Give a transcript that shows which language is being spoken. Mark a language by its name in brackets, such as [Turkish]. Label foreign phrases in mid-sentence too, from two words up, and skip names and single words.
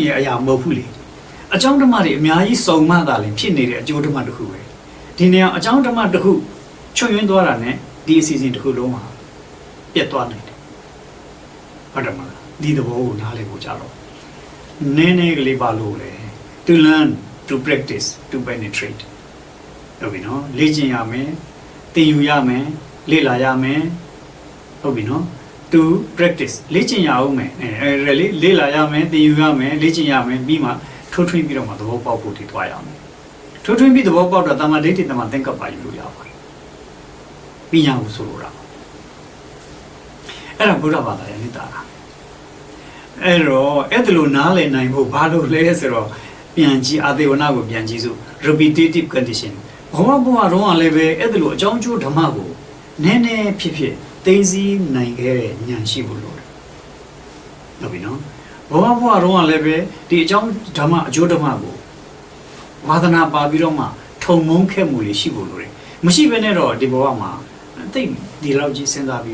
[Burmese] ရဲ့အရာမဟုတ်ဘူးလေအကြောင်းဓမ္မတွေအများကြီးစုံမှသာလေဖြစ်နေတဲ့အကျိုးဓမ္မတစ်ခုပဲဒီနေရာအကြောင်းဓမ္မတစ်ခုချွတ်ယွင်းသွား တာနဲ့ဒီအစီအစဉ်တစ်ခုလုံးမှာပြတ်သွားနိုင်တယ်ဟုတ်တယ်မလားဒီသဘောကိုနားလည်ဖို့ကြတော့န ည်းနည်းကလေးပါလို့လေ [English] to learn to practice to penetrate [Burmese] ဟုတ်ပြီနော်လေ့ကျင့်ရမယ်သင်ယူရမယ်လေ့လာရမယ်ဟုတ်ပြီနော် [English] to practice [Burmese] လေ့ကျင့်ရအောင်မယ်အဲလေ့လာရမယ်သင်ယူရမယ်လေ့ကျင့်ရမယ်ပြီးမှထိုးထွင်းပြီးတော့မှသဘောပေါက်ဖို့တည်သွားရမယ်ထိုးထွင်းပြီးသဘောပေါက်တော့တမ္မာဒိဋ္ဌိတမ္မာသင်္ကပ္ပယူလို့ရပါတယ်ပညာကိုဆိုလိုတာ အဲ့ဒါဘုရားဘာသာရဲ့နိတ္တာအဲ့တော့အဲ့ဒါလိုနားလည်နိုင်ဖို့ဘာလို့လဲဆိုတော့ပြန်ကြည့်အာသေဝနာကိုပြန်ကြည့်စို့ [English] repetitive condition [Burmese] ဘဝတော့လည်းပဲအဲ့ဒါလိုအကြောင်းကျိုးဓမ္မကိုနည်းနည်းဖြစ်ဖြစ်သိသိနိုင်ခဲ့တဲ့ဉာဏ်ရှိဖို့လိုတယ် ဟုတ်ပြီနော်ဘဝတော့လည်းပဲဒီအကြောင်းဓမ္မအကျိုးဓမ္မကိုဝါသနာပါပြီးတော့မှထုံမုန်းခဲ့မှုလေးရှိဖို့လိုတယ်မရှိဘဲနဲ့တော့ဒီဘဝမှာသိဒီလောက်ကြီးစဉ်းစား